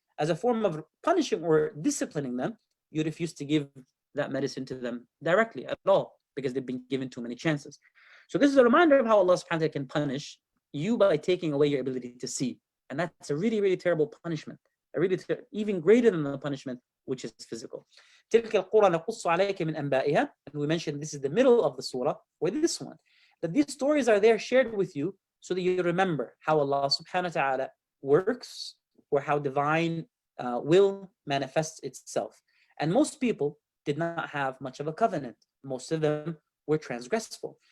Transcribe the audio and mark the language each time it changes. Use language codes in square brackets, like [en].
[en] As a form of punishing or disciplining them, you refuse to give that medicine to them directly at all, because they've been given too many chances. So this is a reminder of how Allah subhanahu wa ta'ala can punish you by taking away your ability to see. And that's a really, really terrible punishment. Even greater than the punishment, which is physical. [ar] تلك القرى نقص عليك من أنبائها. [en] And we mentioned this is the middle of the surah, or this one. That these stories are there shared with you so that you remember how Allah subhanahu wa ta'ala works, or how divine will manifests itself. And most people did not have much of a covenant. Most of them were transgressful.